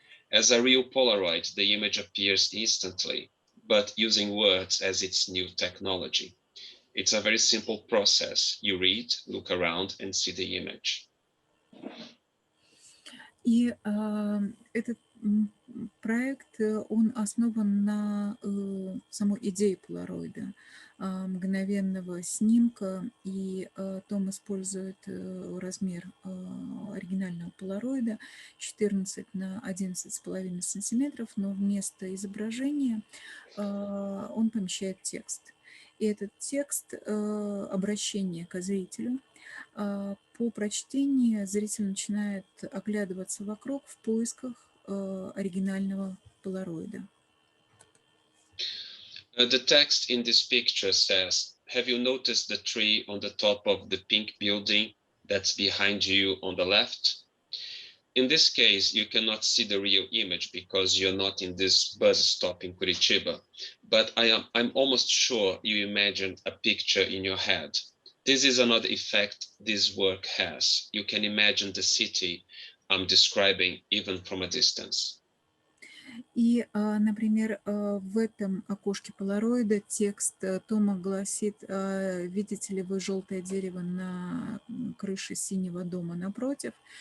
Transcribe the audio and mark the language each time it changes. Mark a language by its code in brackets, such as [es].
[en] As a real Polaroid, the image appears instantly, but using words as its new technology. It's a very simple process. You read, look around, and see the image. [ru] И этот проект, он основан на самой идее полароида, мгновенного снимка, и Том использует размер оригинального полароида 14 на 11,5 сантиметров, но вместо изображения он помещает текст. И этот текст обращение к зрителю. По прочтении зритель начинает оглядываться вокруг в поисках оригинального полароида. [en] The text in this picture says, "Have you noticed the tree on the top of the pink building that's behind you on the left?" In this case, you cannot see the real image because you're not in this bus stop in Curitiba, but I'm almost sure you imagined a picture in your head. This is another effect this work has. You can imagine the city I'm describing even from a distance. [ru] И, например, в этом окошке полароида текст Тома гласит: «Видите ли вы желтое дерево на крыше синего дома напротив?»